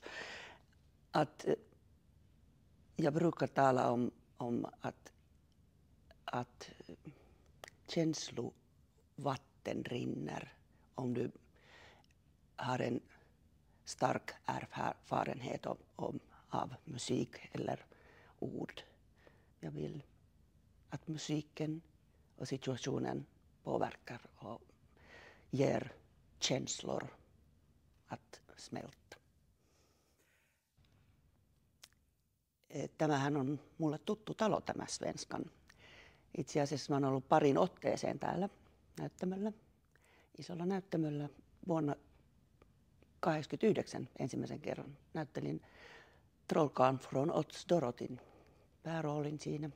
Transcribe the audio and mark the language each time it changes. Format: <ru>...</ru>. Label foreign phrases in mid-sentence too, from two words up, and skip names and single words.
<sv>Att jag brukar tala om att känslovatten rinner om du har en stark erfarenhet av musik eller ord. Jag vill att musiken och situationen påverkar och ger känslor att smälta.</sv> <fi>Tämähän on mulle tuttu talo, tämä Svenskan. Itse asiassa mä oon ollut parin otteeseen täällä näyttämöllä, isolla näyttämöllä. Vuonna 1989 ensimmäisen kerran näyttelin Trollkarlen från Ötsdorotin pääroolin siinä.</fi>